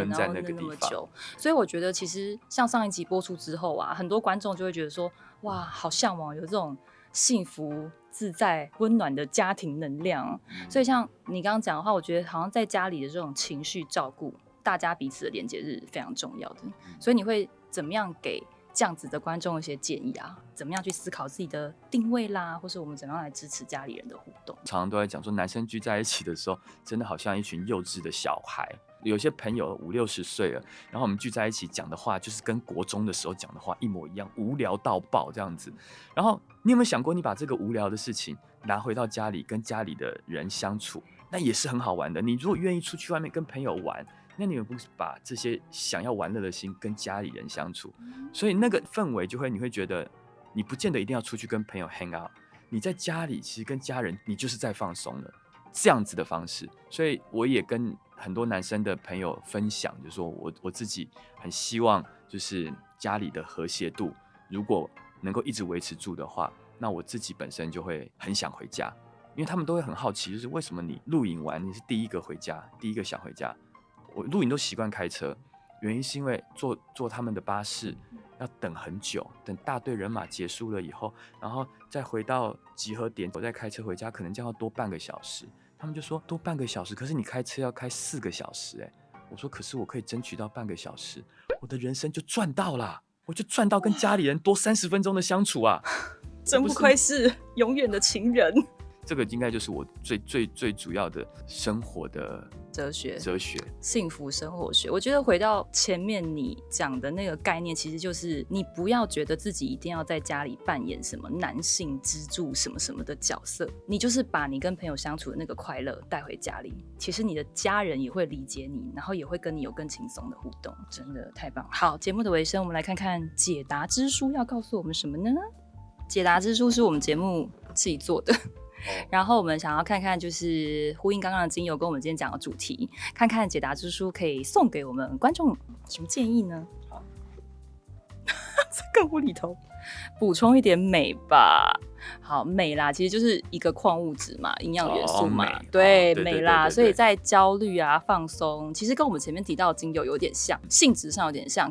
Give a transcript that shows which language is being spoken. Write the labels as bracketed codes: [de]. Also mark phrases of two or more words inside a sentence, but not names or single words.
[zh] 悶在那個地方，然後那麼久。所以我覺得其實像上一集播出之後啊，很多觀眾就會覺得說，哇，好嚮往有這種幸福自在溫暖的家庭能量。所以像你剛剛講的話，我覺得好像在家裡的這種情緒照顧，大家彼此的連接是非常重要的。所以你會怎麼樣給這樣子的觀眾一些建議啊？怎麼樣去思考自己的定位啦，或是我們怎麼樣來支持家裡人的互動？常常都在講說，男生聚在一起的時候，真的好像一群幼稚的小孩。有些朋友50-60歲了，然後我們聚在一起講的話，就是跟國中的时候講的話一模一樣，無聊到爆這樣子。然後你有沒有想過，你把這個無聊的事情拿回到家裡，跟家裡的人相處，那也是很好玩的。你如果願意出去外面跟朋友玩，那你们不是把这些想要玩樂的心跟家裡人相處，所以那個氛圍就會，你會覺得你不見得一定要出去跟朋友 [en] hang out， [zh] 你在家裡其實跟家人你就是在放鬆了，這樣子的方式。所以我也跟很多男生的朋友分享，就是說我自己很希望就是家裡的和諧度如果能夠一直維持住的話，那我自己本身就會很想回家，因為他們都會很好奇，就是為什麼你露營完你是第一個回家，第一個想回家。我露營都習慣開車，原因是因為坐他們的巴士要等很久，等大隊人馬結束了以後，然後再回到集合點，我再開車回家，可能將要多半個小時。他們就說多半個小時，可是你開車要開4個小時欸。我說可是我可以爭取到半個小時，我的人生就賺到了，我就賺到跟家裡人多30分鐘的相處啊！真不愧是永遠的情人。這個應該就是我最主要的生活的哲學，幸福生活學。我覺得回到前面你講的那個概念，其實就是你不要覺得自己一定要在家裡扮演什麼男性支柱什麼什麼的角色，你就是把你跟朋友相處的那個快樂帶回家裡，其實你的家人也會理解你，然後也會跟你有更輕鬆的互動，真的太棒了。好，節目的尾聲，我們來看看解答之書要告訴我們什麼呢？解答之書是我們節目自己做的。然後我們想要看看，就是呼應剛剛的精油跟我們今天講的主題，看看解答之書可以送給我們觀眾什麼建議呢？好，這個無厘頭，補充一點鎂吧。好，鎂啦，其實就是一個礦物質嘛，營養元素嘛，對，鎂啦。所以在焦慮啊、放鬆，其實跟我們前面提到的精油有點像，性質上有點像。